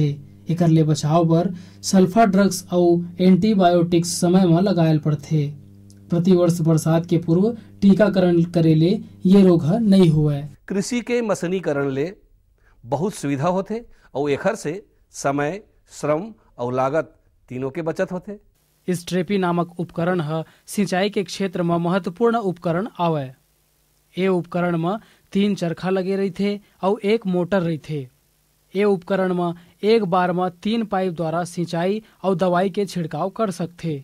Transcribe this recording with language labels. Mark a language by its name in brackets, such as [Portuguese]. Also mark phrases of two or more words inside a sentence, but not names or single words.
[Chhattisgarhi] एकर ले बचाव बर [English] sulfa drugs [Chhattisgarhi] और एंटीबायोटिक्स समय में लगायल पड़थे। प्रतिवर्ष बरसात के पूर्व टीकाकरण करे ले ये रोग नहीं हुए। कृषि के मशीनीकरण ले बहुत सुविधा होते और एकर से समय, श्रम और लागत तीनों के बचत होते। स्ट्रेपी नामक उपकरण है सिंचाई के क्षेत्र में महत्वपूर्ण उपकरण आवे। ये उपकरण में 3 चरखा लगे रहते और एक मोटर रहते। ये उपकरण में एक बार में 3 पाइप द्वारा सिंचाई और दवाई के छिड़काव कर सकते।